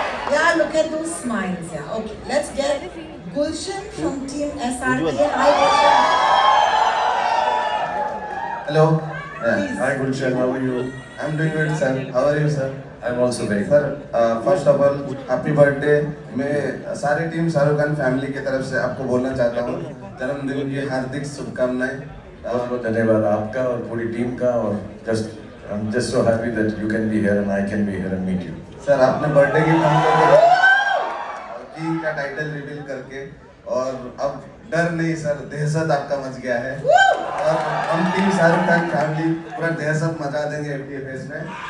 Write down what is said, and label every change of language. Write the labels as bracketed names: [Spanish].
[English] Yeah, look at those smiles. Yeah. Okay, let's get Gulshan from Team SRK. Hi Gulshan. Hello. Please. Hi Gulshan, how are you? I'm doing good, sir. How are you, sir? I'm also very good. Sir, first of all, happy birthday. [Hindi] मैं सारी team Shahrukh Khan family की तरफ से आपको बोलना चाहता हूँ जन्मदिन की हार्दिक शुभकामनाएं। बहुत बहुत धन्यवाद आपका और पूरी टीम का और [English] I'm just so happy that you can be here and I can be here and meet you. [Hindi] Sir आपने बर्थडे की काम करके किंग का टाइटल रिवील करके और अब डर नहीं सर दहशत आपका मच गया है और हम टीम शाहरुख खान फैमिली पूरा दहशत मचा देंगे FTFS में।